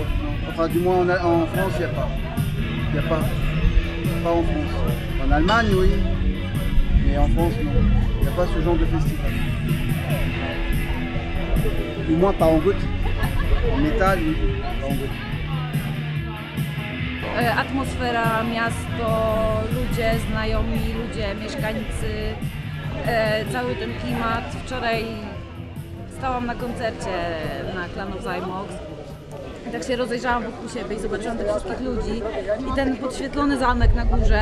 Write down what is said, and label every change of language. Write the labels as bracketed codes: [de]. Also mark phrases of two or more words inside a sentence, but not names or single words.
[fr] Enfin, du moins en France, il n'y a pas. Il n'y a pas. Pas en France. En Allemagne, oui. Mais en France, non. Il n'y a pas ce genre de festival. Du moins, pas en gothique. En métal, oui. Pas en gothique. [pl] Atmosfera, miasto, ludzie, znajomi, ludzie, mieszkańcy, cały ten klimat. Wczoraj stałam na koncercie na Clan of Zymox i tak się rozejrzałam wokół siebie i zobaczyłam tych wszystkich ludzi i ten podświetlony zamek na górze.